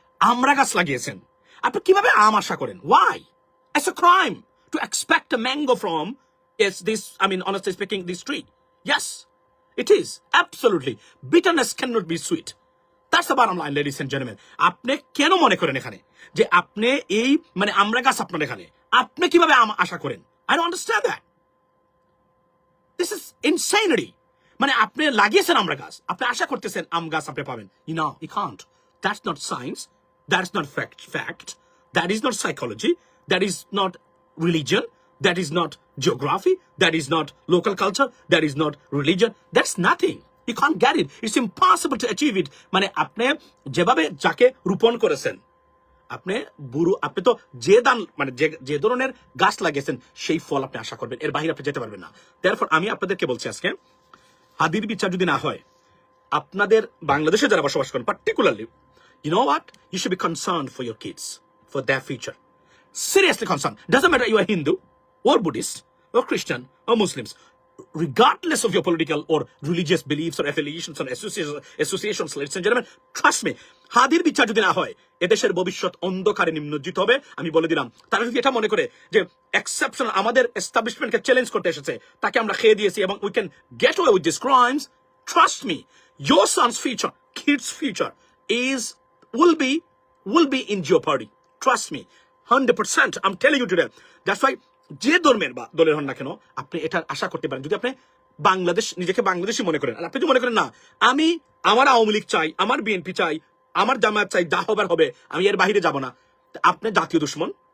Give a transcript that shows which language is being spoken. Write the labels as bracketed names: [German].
[Bangla] আমরা গাছ লাগিয়েছেন, আপনি কিভাবে আম আশা করেন? [English] Why? It's a crime to expect a mango from honestly speaking, this tree. Yes, it is. Absolutely. Bitterness cannot be sweet. That's the bottom line, ladies and gentlemen. [Bangla] আপনি কেন মনে করেন এখানে যে আপনি এই আমরা গাছ আপনার এখানে, আপনি কিভাবে আম আশা করেন? [English] I don't understand that. This is insanity. [Bangla] আপনি লাগিয়েছেন আমরা গাছ, আপনি আশা করতেছেন আম গাছ আপনি পাবেন। [English] You can't. That's not science. That's not fact. That is not psychology. That is not religion. That is not geography. That is not local culture. That is not religion. That's nothing. You can't get it. It's impossible to achieve it. [Bangla] আপনি যেভাবে যাকে রোপণ করেছেন, আপনি তো যে ধরনের গাছ লাগিয়েছেন সেই ফল আপনি আশা করবেন, এর বাইরে আপনি যেতে পারবেন না। Therefore আমি আপনাদেরকে বলছি আজকে, হাদির বিচার যদি না হয়, আপনাদের বাংলাদেশে যারা বসবাস করেন [English] particularly, you know what? You should be concerned for your kids, for their future. Seriously concerned. Doesn't matter you are Hindu or Buddhist or Christian or Muslims. Regardless of your political or religious beliefs or affiliations or associations, ladies and gentlemen, trust me, [Bangla] হাদির বিচার যদি না হয়, এদেশের ভবিষ্যৎ অন্ধকারে নিমজ্জিত হবে। আমি বলে দিলাম, তারা যদি এটা মনে করে যে এক্সেপশন আমাদের এস্টাবলিশমেন্টকে চ্যালেঞ্জ করতে এসেছে, তাকে আমরা খেয়ে দিয়েছি এবং [English] we can get away with these crimes, trust me, your son's future, kids' future will be in jeopardy. Trust me, 100%. I'm telling you today. That's why [Bangla] যে ধর্মের বা দলের হন না কেন, আপনি এটা আশা করতে পারেন, যদি আপনি নিজেকে বাংলাদেশি মনে করেন, আর আপনি যদি মনে করেন না আমার আওয়ামী লীগ চাই, আমার বিএনপি চাই, আমার জামায়াত চাই, যা হবার হবে, আমি এর বাইরে যাব না, আপনি জাতীয় দুশ্মন।